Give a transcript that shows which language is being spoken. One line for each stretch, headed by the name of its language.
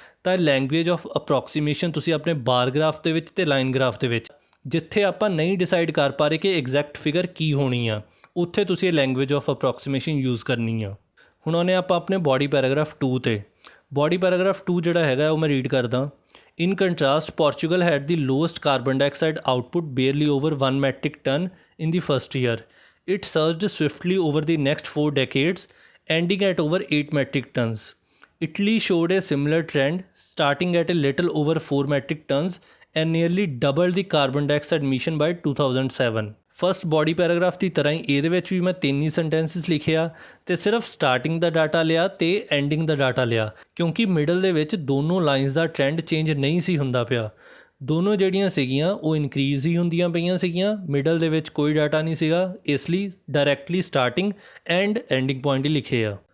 Punjabi: ਤਾਂ language of ਅਪਰੋਕਸੀਮੇਸ਼ਨ ਤੁਸੀਂ ਆਪਣੇ ਬਾਰ ਗ੍ਰਾਫ ਦੇ ਵਿੱਚ ਅਤੇ ਲਾਈਨ ਗ੍ਰਾਫ ਦੇ ਵਿੱਚ, ਜਿੱਥੇ ਆਪਾਂ ਨਹੀਂ ਡਿਸਾਈਡ ਕਰ ਪਾ ਰਹੇ ਕਿ ਐਗਜ਼ੈਕਟ ਫਿਗਰ ਕੀ ਹੋਣੀ ਆ, ਉੱਥੇ ਤੁਸੀਂ ਇਹ ਲੈਂਗੁਏਜ ਆਫ ਅਪਰੋਕਸੀਮੇਸ਼ਨ ਯੂਜ਼ ਕਰਨੀ ਆ। ਹੁਣ ਉਹਨੇ ਆਪਾਂ ਆਪਣੇ ਬੋਡੀ ਪੈਰਾਗ੍ਰਾਫ 2 ਤੇ। ਬੋਡੀ ਪੈਰਾਗ੍ਰਾਫ 2 ਜਿਹੜਾ ਹੈਗਾ ਉਹ ਮੈਂ ਰੀਡ ਕਰਦਾ।
English: In contrast, Portugal had the lowest carbon dioxide output, barely over 1 metric ton in the first year. It surged swiftly over the next 4 decades, ending at over 8 metric tons. Italy showed a similar trend, starting at a little over 4 metric tons and nearly doubled the carbon dioxide emission by 2007.
Punjabi: First body paragraph ਦੀ ਤਰ੍ਹਾਂ ਹੀ ਇਹਦੇ ਵਿੱਚ ਵੀ ਮੈਂ 3 ਹੀ ਸੈਂਟੈਂਸਿਸ ਲਿਖਿਆ ਤੇ ਸਿਰਫ starting ਦਾ data ਲਿਆ ਤੇ ending ਦਾ data ਲਿਆ, ਕਿਉਂਕਿ ਮਿਡਲ ਦੇ ਵਿੱਚ ਦੋਨੋਂ ਲਾਈਨਸ ਦਾ ਟ੍ਰੈਂਡ ਚੇਂਜ ਨਹੀਂ ਸੀ ਹੁੰਦਾ ਪਿਆ। ਦੋਨੋਂ ਜਿਹੜੀਆਂ ਸੀਗੀਆਂ ਉਹ ਇਨਕਰੀਜ਼ ਹੀ ਹੁੰਦੀਆਂ ਪਈਆਂ ਸੀਗੀਆਂ, ਮਿਡਲ ਦੇ ਵਿੱਚ ਕੋਈ ਡਾਟਾ ਨਹੀਂ ਸੀਗਾ, ਇਸ ਲਈ directly starting and ending point ਹੀ ਲਿਖੇ ਆ।